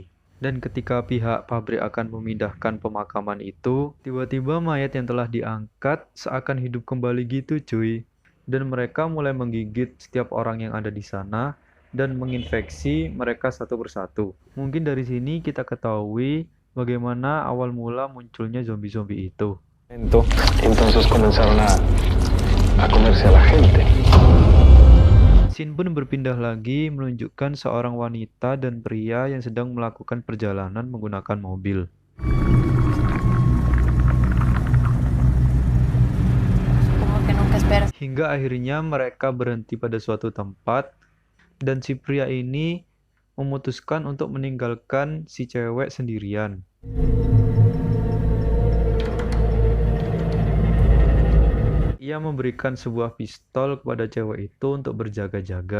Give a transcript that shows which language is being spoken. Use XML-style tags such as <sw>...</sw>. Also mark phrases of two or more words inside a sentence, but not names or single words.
<id>Dan ketika pihak pabrik akan memindahkan pemakaman itu, tiba-tiba mayat yang telah diangkat seakan hidup kembali gitu cuy. Dan mereka mulai menggigit setiap orang yang ada di sana dan menginfeksi mereka satu persatu. Mungkin dari sini kita ketahui bagaimana awal mula munculnya zombie-zombie itu.</id> <es>Entonces comenzaron a comerse a la gente.</es> <id>Scene pun berpindah lagi menunjukkan seorang wanita dan pria yang sedang melakukan perjalanan menggunakan mobil.</id> <es>Supongo que nunca esperas.</es> <id>Hingga akhirnya mereka berhenti pada suatu tempat dan si pria ini memutuskan untuk meninggalkan si cewek sendirian. Ia memberikan sebuah pistol kepada cewek itu untuk berjaga-jaga.</id>